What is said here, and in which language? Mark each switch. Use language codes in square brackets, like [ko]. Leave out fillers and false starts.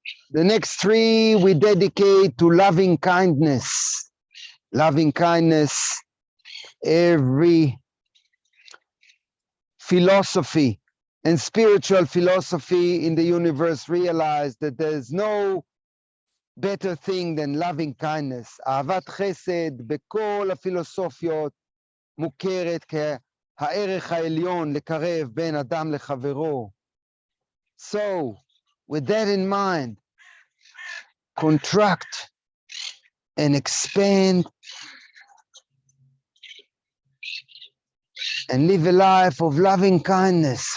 [en] The next three we dedicate to loving kindness. Loving kindness, every philosophy and spiritual philosophy in the universe realize that there's no better thing than loving kindness. [he] אהבת חסד בכל הפילוסופיות מוכרת כהערך העליון לקרב בין אדם לחברו. [en] So, with that in mind, contract and expand and live a life of loving kindness.